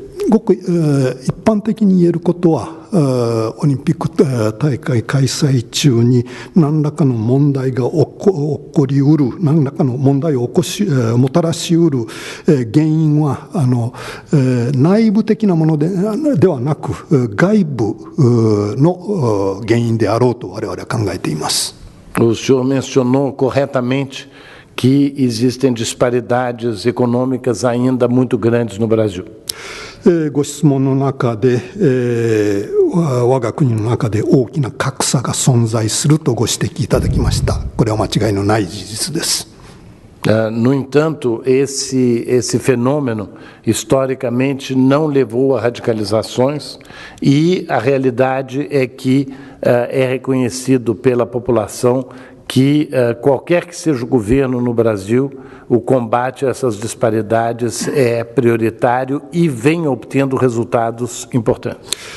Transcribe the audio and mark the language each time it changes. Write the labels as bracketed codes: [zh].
[ja] ごく一般的に言えることは、オリンピック大会開催中に何らかの問題が起こりうる、何らかの問題をもたらしうる原因は内部的なものではなく、外部の原因であろうと我々は考えています。 [pt] O senhor mencionou corretamente que existem disparidades econômicas ainda muito grandes no Brasil. [ja] ご質問の中で、我が国の中で大きな格差が存在するとご指摘いただきました。これは間違いのない事実です。 [pt] No entanto, esse fenômeno historicamente não levou a radicalizações e a realidade é que é reconhecido pela população que qualquer que seja o governo no Brasil, o combate a essas disparidades é prioritário e vem obtendo resultados importantes.